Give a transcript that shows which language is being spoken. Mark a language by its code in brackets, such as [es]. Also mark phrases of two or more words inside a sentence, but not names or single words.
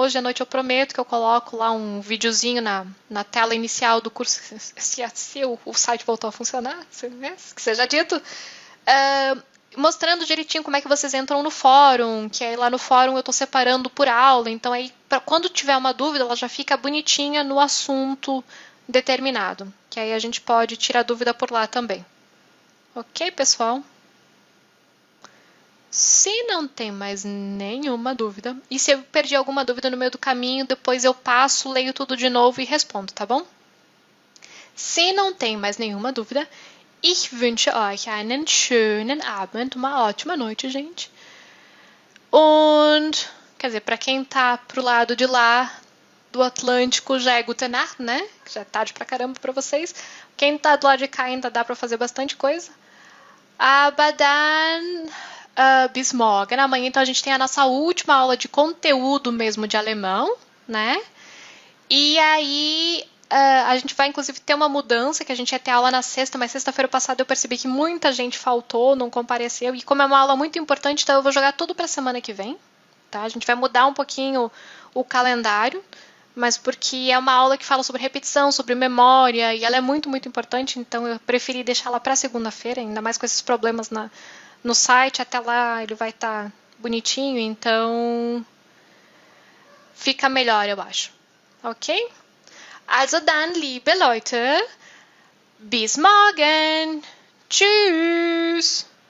[pt] Hoje à noite eu prometo que eu coloco lá um videozinho na tela inicial do curso, se o site voltou a funcionar, que seja dito, mostrando direitinho como é que vocês entram no fórum, que aí lá no fórum eu estou separando por aula, então aí quando tiver uma dúvida, ela já fica bonitinha no assunto determinado, que aí a gente pode tirar dúvida por lá também. Ok, pessoal? Se não tem mais nenhuma dúvida, e se eu perdi alguma dúvida no meio do caminho, depois eu passo, leio tudo de novo e respondo, tá bom? Se não tem mais nenhuma dúvida, [de] ich wünsche euch einen schönen Abend, [pt] uma ótima noite, gente. Und, quer dizer, para quem tá pro lado de lá do Atlântico já é [de] Gute Nacht, [pt] né? Já é tarde pra caramba pra vocês. Quem tá do lado de cá ainda dá pra fazer bastante coisa. [de] Aber dann bis morgen. [pt] Amanhã, então, a gente tem a nossa última aula de conteúdo mesmo de alemão, né? E aí, a gente vai, inclusive, ter uma mudança, que a gente ia ter aula na sexta, mas sexta-feira passada eu percebi que muita gente faltou, não compareceu. E como é uma aula muito importante, então eu vou jogar tudo pra semana que vem, tá? A gente vai mudar um pouquinho o calendário, mas porque é uma aula que fala sobre repetição, sobre memória, e ela é muito, muito importante, então eu preferi deixá-la para segunda-feira, ainda mais com esses problemas no site, até lá ele vai estar bonitinho, então fica melhor, eu acho. Ok? [de] Also dann, liebe Leute, bis morgen. Tschüss.